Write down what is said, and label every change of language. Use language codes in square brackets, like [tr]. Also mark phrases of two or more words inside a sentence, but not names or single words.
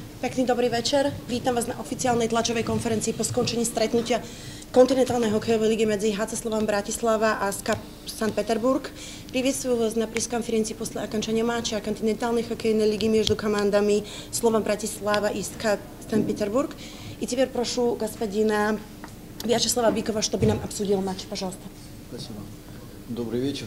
[sk] Pekný dobrý večer. Vítam vás na oficiálnej tlačovej konferencii po skončení stretnutia kontinentálnej hokejovej ligy medzi HC Slovan Bratislava a SKA Санкт Петербург. [ru] Приветствую вас на пресс-конференции после окончания матча континентальной хоккейной лиги между командами Слован Братислава и СКА Санкт Петербург. И теперь прошу господина Вячеслава Бикова, чтобы нам обсудил матч, пожалуйста. Спасибо. Добрый вечер.